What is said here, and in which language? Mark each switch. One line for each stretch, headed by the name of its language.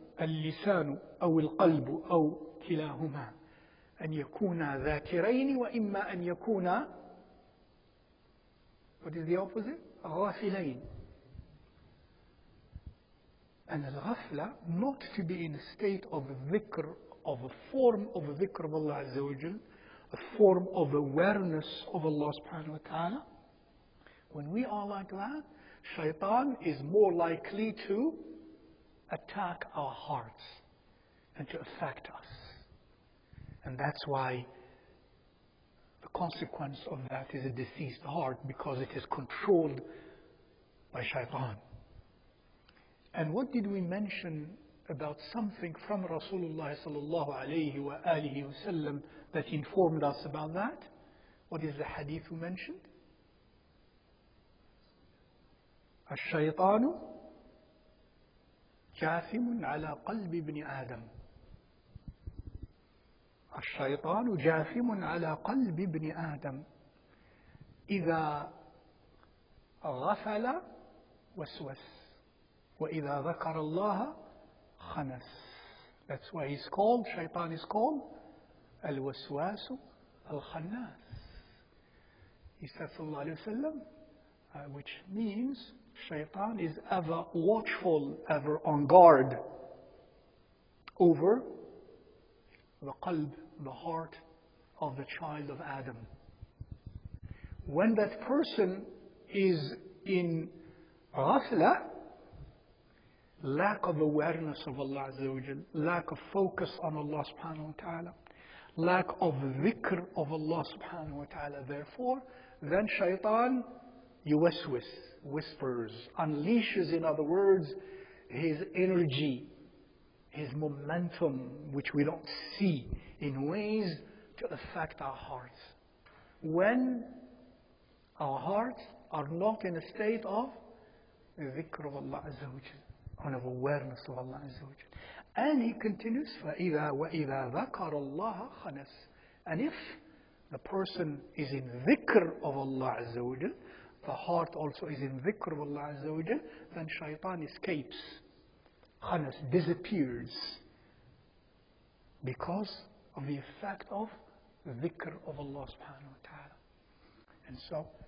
Arabic: اللسان أو القلب أو كلاهما أن يكونا ذاكرين وإما أن يكونا
English: what is the opposite?
Arabic: غافلين.
English: And al-ghafla, not to be in a state of dhikr, of a form of dhikr of Allah Azza wa Jal, a form of awareness of Allah subhanahu wa ta'ala. When we are like that, shaitan is more likely to attack our hearts and to affect us. And that's why the consequence of that is a diseased heart, because it is controlled by shaitan. And what did we mention about something from Rasulullah sallallahu alayhi wa alihi wasallam that informed us about that? What is the hadith we mentioned?
Arabic: الشيطان جاثم على قلب ابن آدم. الشيطان جاثم على قلب ابن آدم إذا غفل وسوس وإذا ذكر الله خنس.
English: That's why he's called, shaitan is called
Arabic: الوسواس الخناس.
English: He said sallallahu alayhi wa sallam, which means shaitan is ever watchful, ever on guard over the qalb, the heart of the child of Adam. When that person is in ghafla, lack of awareness of Allah Azza wa Jal, lack of focus on Allah subhanahu wa ta'ala, lack of dhikr of Allah subhanahu wa ta'ala, therefore, then shaitan yuwaswis, whispers, unleashes, in other words, his energy, his momentum, which we don't see, in ways to affect our hearts. When our hearts are not in a state of dhikr of Allah Azza wa Jal, of awareness of Allah Azza wa Jal. And he continues,
Arabic: فَإِذَا وَإِذَا ذَكَرَ اللَّهَ خَنَسْ.
English: And if the person is in dhikr of Allah Azza wa Jal, the heart also is in dhikr of Allah Azza wa Jal, then shaitan escapes. Khanas disappears because of the effect of dhikr of Allah subhanahu wa ta'ala.